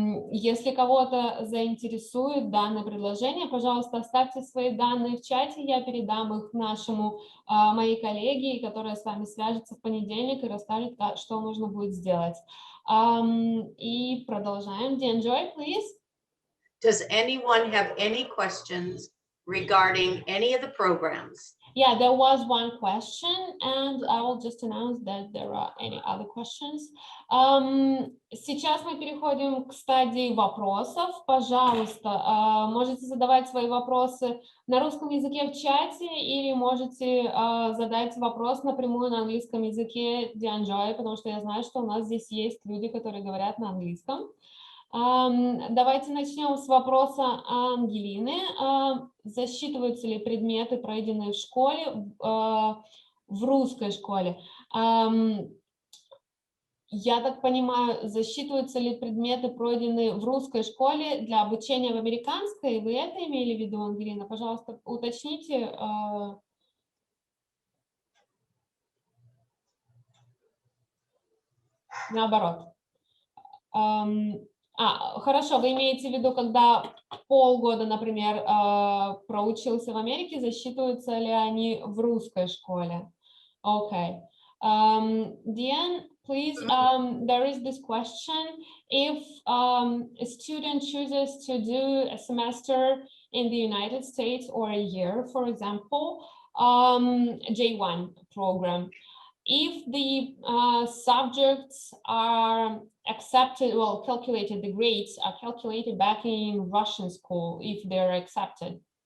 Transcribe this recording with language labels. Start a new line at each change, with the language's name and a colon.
Russian: Если кого-то заинтересует данное предложение, пожалуйста, оставьте свои данные в чате, я передам их моей коллеге, которая с вами свяжется в понедельник и расскажет, что нужно будет сделать. И продолжаем. DIAN JOY,
English: please. Does anyone have any questions regarding any of the programs? Yeah, there was one question, and I will just announce that there are any other questions.
Russian: Сейчас мы переходим к стадии вопросов. Пожалуйста, можете задавать свои вопросы на русском языке в чате, или можете задать вопрос напрямую на английском языке DIAN JOY, потому что я знаю, что у нас здесь есть люди, которые говорят на английском. Давайте начнем с вопроса Ангелины. Засчитываются ли предметы, пройденные в школе, в русской школе? Я так понимаю, засчитываются ли предметы, пройденные в русской школе для обучения в американской? Вы это имели в виду, Ангелина? Пожалуйста, уточните. Наоборот. Хорошо, вы имеете в виду, когда полгода, например, проучился в Америке, засчитываются ли они в русской школе?
English: Okay. DIAN, please, there is this question. If a student chooses to do a semester in the United States or a year, for example, J1 program, if the subjects are accepted, well, calculated, the grades are calculated back in Russian school, if they're accepted.